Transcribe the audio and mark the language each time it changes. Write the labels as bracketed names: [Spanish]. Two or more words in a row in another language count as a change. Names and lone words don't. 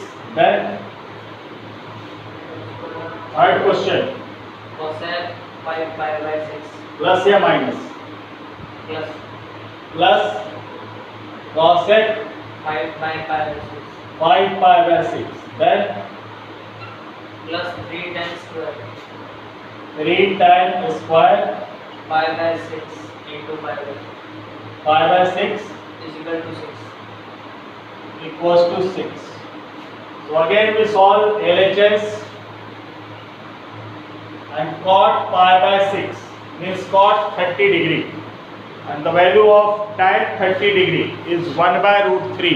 [English] Then third question, cosec 5 pi by 6 plus या minus, plus cosec 5 pi by 6 5 pi by 6. Then plus 3 tan square 3 tan square pi by 6 into pi by 6 pi by 6 is equal to 6. equals to 6. So again we solve LHS, and cot pi by 6 means cot 30 degree, and the value of tan 30 degree is 1 by root 3.